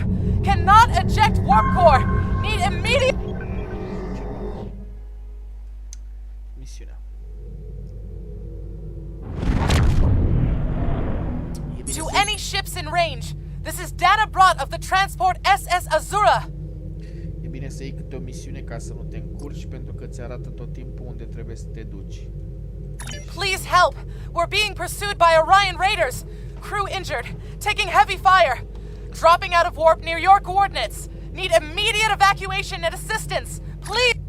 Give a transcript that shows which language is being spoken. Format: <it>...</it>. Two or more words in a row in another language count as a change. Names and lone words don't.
<en>Cannot eject warp core! Need immediate...</en> <ro>Misiunea.</ro> <en>To any ships in range, this is Dana Brott of the transport SS Azura.</en> <ro>E bine să iei câte o misiune ca să nu te încurci, pentru că ți arată tot timpul unde trebuie să te duci.</ro> <en>Please help! We're being pursued by Orion raiders! Crew injured, taking heavy fire! Dropping out of warp near your coordinates! Need immediate evacuation and assistance! Please!</en>